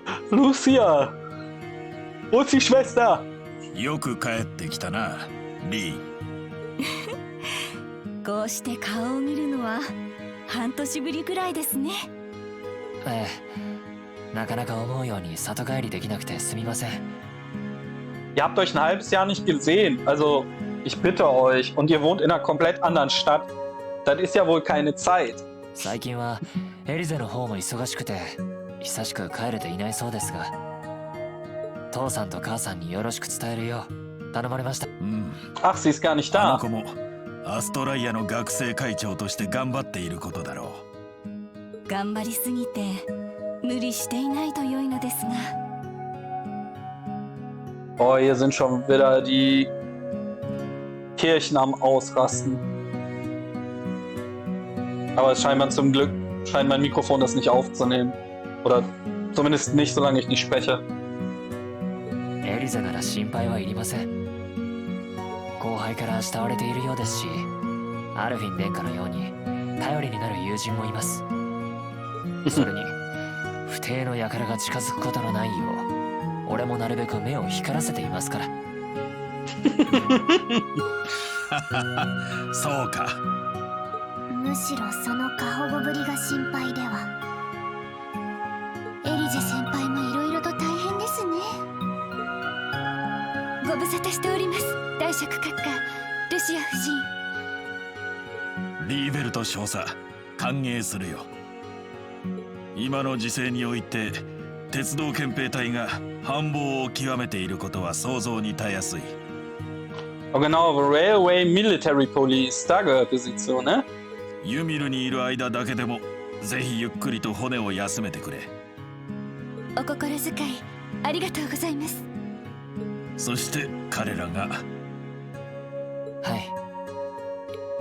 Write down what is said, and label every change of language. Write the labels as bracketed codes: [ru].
[de] Lucia! Wo ist die Schwester? [ja] よく帰ってきたな、リー。こうして顔を見るのは半年ぶりくらいですね。ええ、なかなか思うように里帰りできなくてすみません。 [de] Ihr habt euch ein halbes Jahr nicht gesehen. Also, ich bitte euch. Und ihr wohnt in einer komplett anderen Stadt. Das ist ja wohl keine Zeit. [ja] 最近はエリゼの方も忙しくて久しく帰れていないそうですが、父さんと母さんによろしく伝えるよう頼まれました。 [de] Ach, sie ist gar nicht [ja] あの子もアストライアの学生会長として頑張っていることだろう。頑張りすぎて無理していないと良いのですが。 [de] Oh, hier sind schon wieder die Kirchen am Ausrasten. Aber es scheint mein Mikrofon das nicht aufzunehmen. Oder zumindest nicht, solange ich nicht spreche. [ja] エリゼなら心配はいりません。後輩から慕われているようですし、アルフィン殿下のように頼りになる友人もいます。それに不定の輩が近づくことのないよう俺もなるべく目を光らせていますから。そうか。むしろその過保護ぶりが心配では。エリゼ先輩もいろいろと大変ですね。ご無沙汰しております、大爵閣下、ルシア夫人。リーベルト少佐、歓迎するよ。今の時勢において鉄道憲兵隊が繁忙を極めていることは想像にたやすい。 [de] Oh, genau, Railway Military Police, da gehörte sie zu, ne? [ja] ユミルにいる間だけでもぜひゆっくりと骨を休めてくれ。お心遣いありがとうございます。そして彼らが。はい。